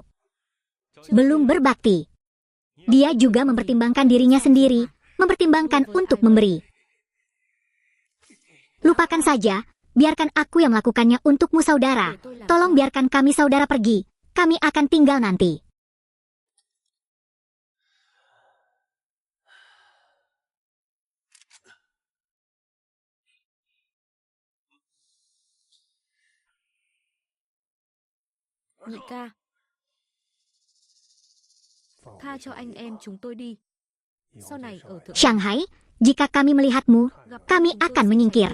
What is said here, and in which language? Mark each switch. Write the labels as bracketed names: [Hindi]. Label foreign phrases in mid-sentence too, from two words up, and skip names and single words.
[Indonesian] Belum berbakti. Dia juga mempertimbangkan dirinya sendiri, mempertimbangkan untuk memberi. Lupakan saja, biarkan aku yang melakukannya untukmu saudara. Tolong biarkan kami saudara pergi, kami akan tinggal nanti. [Vietnamese] Nhị ca, tha cho anh em chúng tôi đi. Sau này ở Thượng [Indonesian] Shanghai, jika kami melihatmu, kami akan menyingkir.